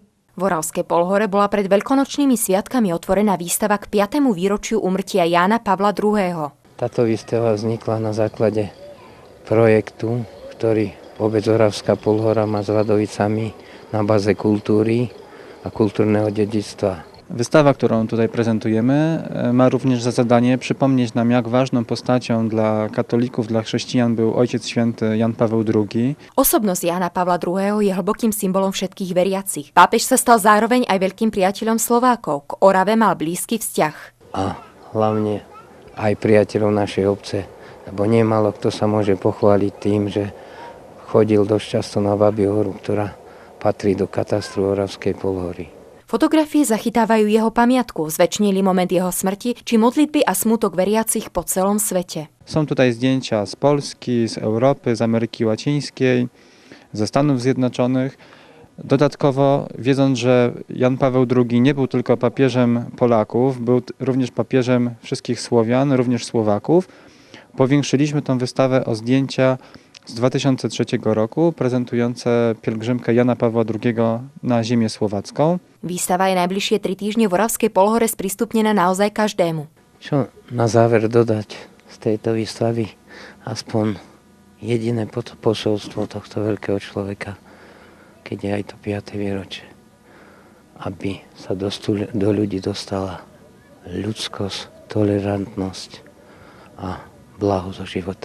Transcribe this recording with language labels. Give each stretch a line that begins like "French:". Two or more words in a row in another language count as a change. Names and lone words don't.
Slovak: V Oravskej Polhore bola pred veľkonočnými sviatkami otvorená výstava k 5. výročiu úmrtia Jána Pavla II. Táto výstava vznikla na základe projektu, ktorý obec Oravská Polhora má s Vadovicami na báze kultúry a kultúrneho dedičstva.
Polish: Wystawa, którą tutaj prezentujemy, ma również za zadanie przypomnieć nam, jak ważną postacią dla katolików, dla chrześcijan był Ojciec Święty Jan Paweł II.
Slovak: Osobnosť Jána Pavla II. Je hlbokým symbolom všetkých veriacich. Pápež sa stal zároveň aj veľkým priateľom Slovákov. K Orave mal blízky vzťah. A hlavne aj priateľov našej obce, lebo nemálo kto sa môže pochváliť tým, že chodil dosť často na Babiu horu, ktorá patrí do katastru Oravskej Polhory. Fotografie zachytávajú jeho pamiatku, zväčšnili moment jeho smrti či modlitby a smutok veriacich po celom svete.
Polish: Są tutaj zdjęcia z Polski, z Europy, z Ameryki Łacińskiej, ze Stanów Zjednoczonych. Dodatkowo, wiedząc, że Jan Paweł II nie był tylko papieżem Polaków, był również papieżem wszystkich Słowian, również Słowaków, powiększyliśmy tę wystawę o zdjęcia z 2003 roku prezentujące pielgrzymkę Jana Pawła II na ziemię słowacką.
Slovak: Výstava je najbližšie 3 týždne v Oravskej Polhore sprístupnená naozaj každému. Čo na záver dodať z tejto výstavy? Aspoň jediné posolstvo tohto veľkého človeka, keď je aj to 5. výročie. Aby sa do ľudí dostala ľudskosť, tolerantnosť a blaho zo života.